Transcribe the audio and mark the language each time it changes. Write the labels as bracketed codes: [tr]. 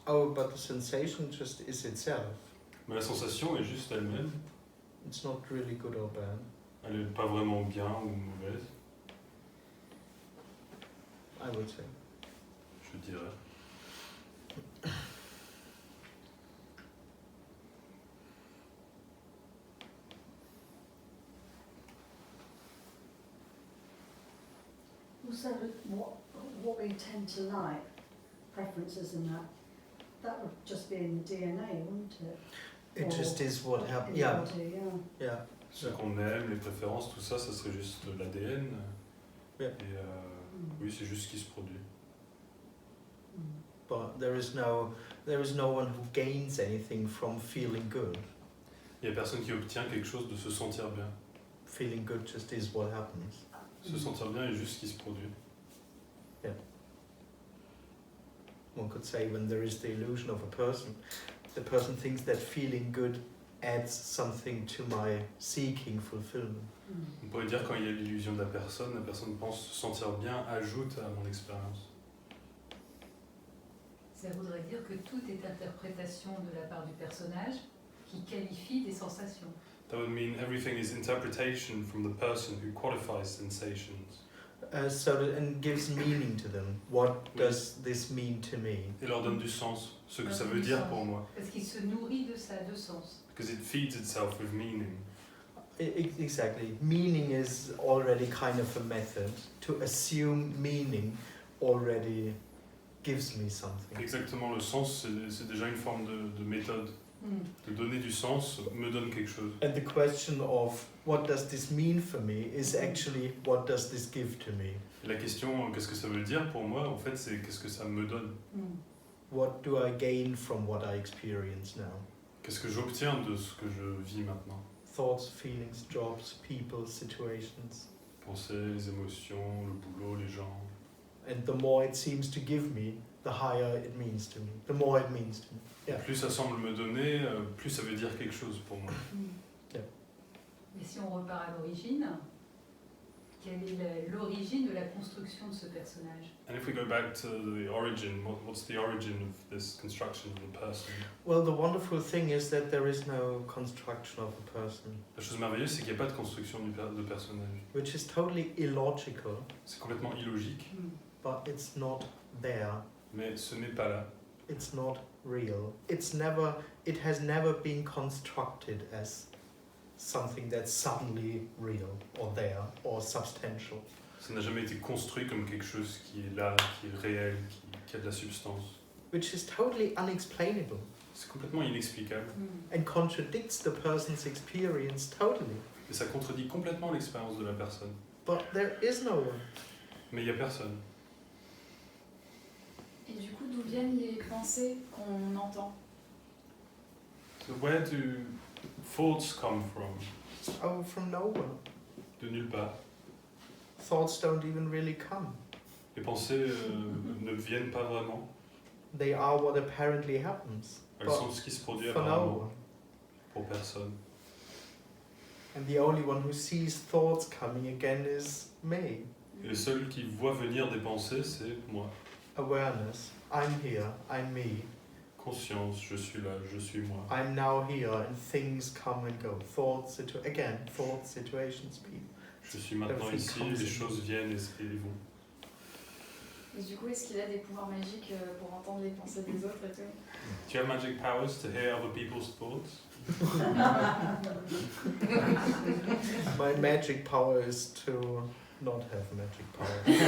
[en] Oh, but the sensation just is itself. [fr] Mais la sensation est juste elle-même. [en] It's not really good or bad. [fr] Elle est pas vraiment bien ou mauvaise, [en] I would say. [fr] je dirais. [en] Also, what we tend to like, preferences and that would just be in the DNA, wouldn't it? It Or just is what happens. in the Yeah, body, yeah. yeah. [fr] Ce qu'on aime, les préférences, tout ça, ça serait juste l'ADN. [en] Yeah. [fr] Et oui, c'est juste ce qui se produit. Mm. [en] But there is no one who gains anything from feeling good. [fr] Il n'y a personne qui obtient quelque chose de se sentir bien. [en] Feeling good just is what happens. [fr] Se sentir bien est juste ce qui se produit. [en] One could say when there is the illusion of a person, the person thinks that feeling good adds something to my seeking fulfillment. Mm. [fr] On pourrait dire quand il y a l'illusion de la personne pense se sentir bien ajoute à mon expérience. Ça voudrait dire que tout est interprétation de la part du personnage qui qualifie des sensations. [en] That would mean everything is interpretation from the person who qualifies sensations. And gives meaning to them. What does this mean to me? [fr] Et leur donne du sens, ce que ça veut dire pour moi. Parce qu'il se nourrit de ça, de sens. [en] Because it feeds itself with meaning. Exactly. Meaning is already kind of a method. To assume meaning already gives me something. [fr] Exactement, le sens, c'est déjà une forme de méthode. De donner du sens me donne quelque chose. [en] And the question of what does this mean for me is actually what does this give to me? [fr] Et la question, qu'est-ce que ça veut dire pour moi, en fait, c'est qu'est-ce que ça me donne. [en] What do I gain from what I experience now? [fr] Qu'est-ce que j'obtiens de ce que je vis maintenant. [en] Thoughts, feelings, jobs, people, situations. [fr] Pensées, les émotions, le boulot, les gens. [en] And the more it seems to give me, the higher it means to me. The more it means to me. Yeah. [fr] Plus ça semble me donner, plus ça veut dire quelque chose pour moi. Mais si on repart à l'origine, quelle est l'origine de la construction de ce personnage? [en] And if we go back to the origin, what's the origin of this construction of the person? Well, the wonderful thing is that there is no construction of a person. [fr] La chose merveilleuse, c'est qu'il n'y a pas de construction de personnage. [en] Which is totally illogical. [fr] C'est complètement illogique. [en] But it's not there. [fr] Mais ce n'est pas là. [en] It's not real. It has never been constructed as something that's suddenly real or there or substantial. [fr] Ça n'a jamais été construit comme quelque chose qui est là, qui est réel, qui a de la substance. [en] Which is totally unexplainable. [fr] C'est complètement inexplicable. [en] And contradicts the person's experience totally. [fr] Et ça contredit complètement l'expérience de la personne. [en] But there is no one. [fr] Mais il n'y a personne. Et du coup, d'où viennent les pensées qu'on entend? [en] So where do thoughts come from? Oh, from no one. [fr] De nulle part. [en] Thoughts don't even really come. [fr] Les pensées ne viennent pas vraiment. [en] They are what apparently happens. [fr] Elles sont ce qui se produit [en] for no [fr] apparemment [en] one. [fr] pour personne. [en] And the only one who sees thoughts coming again is me. [fr] Et le seul qui voit venir des pensées, c'est moi. [en] Awareness. I'm here. I'm me. [fr] Conscience, je suis là, je suis moi. [en] I'm now here, and things come and go. Thoughts, situations, people. [fr] Je suis maintenant ici, les choses viennent et vont. Et du coup, est-ce qu'il a des pouvoirs magiques pour entendre les pensées des autres et tout? [en] Do you have magic powers to hear other people's thoughts? My magic power is to not have magic power.